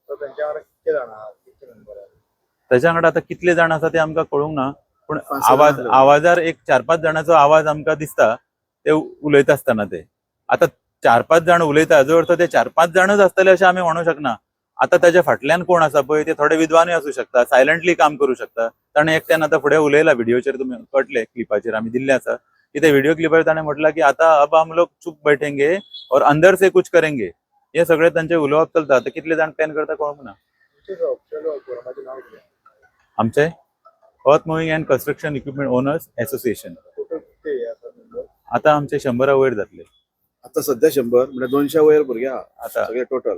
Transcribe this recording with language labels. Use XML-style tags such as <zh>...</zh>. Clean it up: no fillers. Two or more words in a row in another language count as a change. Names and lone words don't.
<kok>ताच्या वांगडा आतां कितले जाण आसा ते आमकां कळूंक ना पूण आवाजार एक 4-5 जाणांचो आवाज आमकां दिसता ते उलयता आसतना ते आतां 4-5 जाण उलयता जो अर्थ ते 4-5 जाणच आसतले अशें आमी म्हणूं शकना. आतां ताच्या फाटल्यान कोण आसा पळय ते थोडे विद्वानूय आसूं शकता सायलंटली काम करूं शकता. ताणें एकट्यान आतां फुडें उलयला व्हिडिओचेर तुमी कळटले क्लिपाचेर आमी दिल्ले आसा की ते व्हिडिओ क्लिपार ताणें म्हटलां की आतां</kok> <hi>अब हम लोग चुप बैठेंगे और अंदर से कुछ करेंगे.</hi> <kok>हे सगळे तांचे उलोवप चलता. आतां कितले जाण प्लॅन करता कळूंक ना. आमचे अर्थ मुव्हिंग अँड कन्स्ट्रक्शन इक्विपमेंट ओनर्स एसोसिएशन आतां आमचे 100 वयर जातले. आता सध्या 100 म्हणजे 200 वयर भुरगे आहा आता सगळे टोटल</kok>